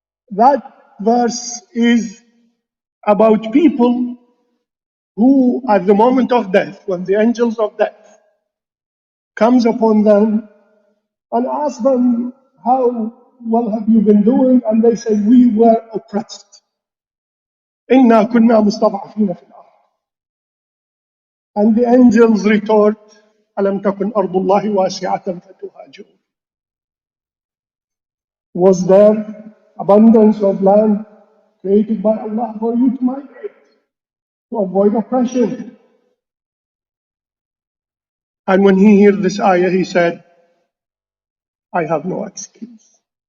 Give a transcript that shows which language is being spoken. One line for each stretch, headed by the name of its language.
English: That verse is about people who, at the moment of death, when the angels of death comes upon them and ask them, how well have you been doing? And they say, we were oppressed.
Arabic: إِنَّا كُنَّا مُسْتَضْعَفِينَ فِي الْأَرْضِ.
English: And the angels retort,
Arabic: أَلَمْ تَكُنْ أَرْضُ اللَّهِ وَاسِعَةً فَتُهَاجِرُونَ.
English: Was there abundance of land created by Allah for you to migrate, to avoid oppression? And when he heard this ayah, he said, I have no excuse.